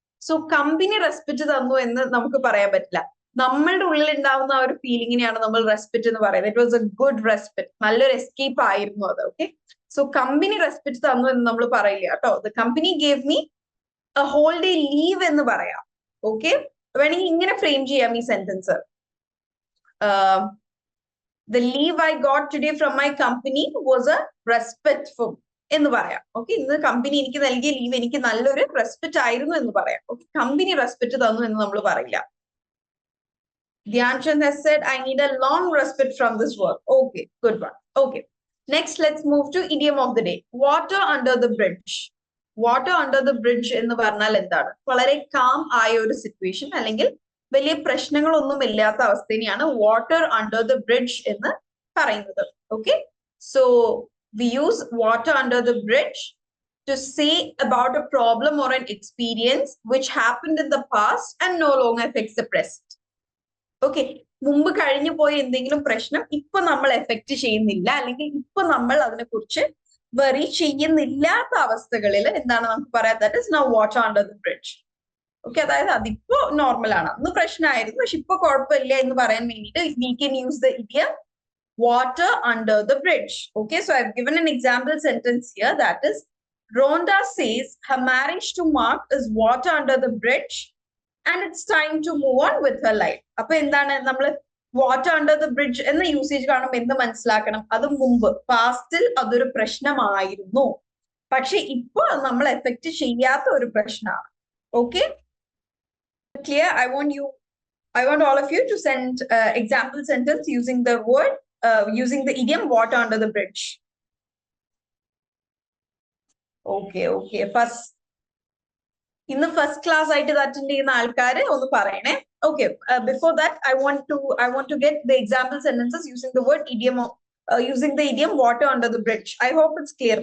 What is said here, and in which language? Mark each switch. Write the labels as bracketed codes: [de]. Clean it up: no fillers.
[ml] So company respect തന്നു എന്ന് നമുക്ക് പറയാൻ പറ്റില്ല. നമ്മളുടെ ഉള്ളിൽ ഉണ്ടാവുന്ന ആ ഒരു ഫീലിങ്ങിനെയാണ് നമ്മൾ റെസ്പെക്ട് എന്ന് പറയുന്നത്. [en] it was a good respect, [ml] നല്ലൊരു എസ്കേപ്പ് ആയിരുന്നു അത്. ഓക്കെ, സോ കമ്പനി റെസ്പെക്ട് തന്നു എന്ന് നമ്മൾ പറയില്ല കേട്ടോ. [en] the company gave me a whole day leave [ml] എന്ന് പറയാം. ഓക്കെ, വേണമെങ്കിൽ ഇങ്ങനെ ഫ്രെയിം ചെയ്യാം ഈ sentence. [en] The leave I got today from my company was a respite for [ml] എന്ന് പറയാം. ഓക്കെ, ഇന്ന് കമ്പനി എനിക്ക് നൽകിയ ലീവ് എനിക്ക് നല്ലൊരു റെസ്പെക്ട് ആയിരുന്നു എന്ന് പറയാം. ഓക്കെ, കമ്പനി റെസ്പെക്ട് തന്നു എന്ന് നമ്മൾ പറയില്ല. [en] Dhyanchand has said, I need a long respite from this work. Okay, good one. Okay, next let's move to idiom of the day. Water under the bridge. [ml] Water under the bridge എന്ന് പറഞ്ഞാൽ എന്താണ്? വളരെ calm ആയ ഒരു situation, അല്ലെങ്കിൽ വലിയ പ്രശ്നങ്ങളൊന്നും ഇല്ലാത്ത അവസ്ഥയാണ് വാട്ടർ അണ്ടർ ദ ബ്രിഡ്ജ് എന്ന് പറയുന്നത്. [en] Okay, so we use water under the bridge to say about a problem or an experience which happened in the past and no longer effects the present. [ml] Okay, മുമ്പ് കഴിഞ്ഞു പോയ എന്തെങ്കിലും പ്രശ്നം ഇപ്പൊ നമ്മൾ effect ചെയ്യുന്നില്ല, അല്ലെങ്കിൽ ഇപ്പൊ നമ്മൾ അതിനെക്കുറിച്ച് വെറി ചെയ്യുന്നില്ലാത്ത അവസ്ഥകളിൽ എന്താണ് നമുക്ക് പറയാം? [en] That is now water under the bridge. [ml] Okay, അതായത് അതിപ്പോ നോർമൽ ആണ്, അന്ന് പ്രശ്നമായിരുന്നു പക്ഷെ ഇപ്പൊ കുഴപ്പമില്ല എന്ന് പറയാൻ വേണ്ടിയിട്ട് [en] We can use the idiom water under the bridge. Okay, so I have given an example sentence here, that is Rhonda says her marriage to Mark is water under the bridge and it's time to move on with her life. [ml] അപ്പൊ എന്താണ് നമ്മൾ water under the bridge എന്ന usage കാണുമ്പോൾ എന്ത് മനസ്സിലാക്കണം? അത് മുമ്പ് പാസ്റ്റിൽ അതൊരു പ്രശ്നമായിരുന്നു, പക്ഷെ ഇപ്പൊ നമ്മൾ എഫക്ട് ചെയ്യാത്ത ഒരു പ്രശ്നമാണ്. [en] Okay, clear? I want all of you to send example sentence using the word using the idiom water under the bridge. Okay, first [ml] ഇന്ന് ഫസ്റ്റ് ക്ലാസ് ആയിട്ട് ഇത് അറ്റൻഡ് ചെയ്യുന്ന ആൾക്കാര് ഒന്ന് പറയണേ. [en] Okay, before that I want to get the example sentences using the word idiom using the idiom water under the bridge. I hope it's clear.